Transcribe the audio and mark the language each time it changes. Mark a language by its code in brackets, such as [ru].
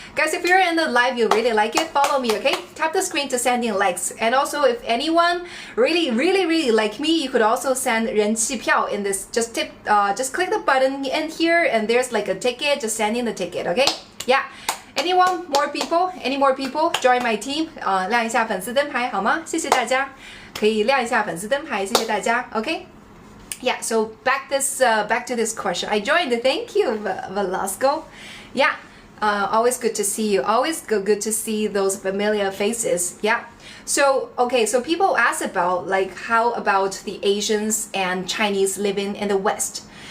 [en] Guys, if you're in the live, you really like it, follow me, okay? Tap the screen to send in likes. And also, if anyone really like me, you could also send 人气票 in this. Just click the button in here, and there's like a ticket. Just send in the ticket, okay? Yeah. Any more people join my team? [zh] 亮一下粉丝灯牌好吗？谢谢大家。可以亮一下粉丝灯牌，谢谢大家。 [en] Okay? Yeah. So back to this question. I joined. Thank you, Velasco. Yeah. Always good to see you. Always good to see those familiar faces. Yeah. So okay. So people ask about like how about the Asians and Chinese living in the West?